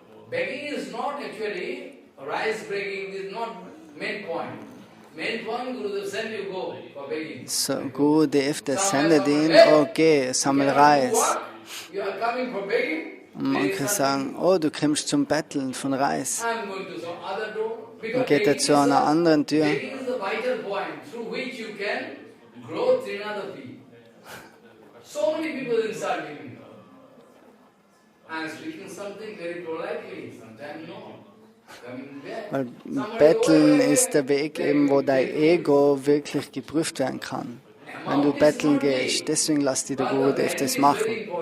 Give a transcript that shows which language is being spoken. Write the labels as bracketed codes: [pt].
[en] begging is not actually, rice begging is not main point. Main point, Gurudev send you go for begging. [de] So, Gurudev, der sendet ihn, okay, sammel Reis. [en] You are coming for begging? [de] Und manche sagen, oh, du kommst zum Betteln von Reis. [en] I'm going to some other door. [de] Dann geht er zu einer anderen Tür. [en] Begging is the vital point through which you can grow Trinadapi. So many people insulting me. I am speaking something very politely, sometimes no. [de] Weil Betteln ist der Weg eben, wo dein Ego wirklich geprüft werden kann. Wenn du betteln gehst, deswegen lass dir der Gurudev das machen.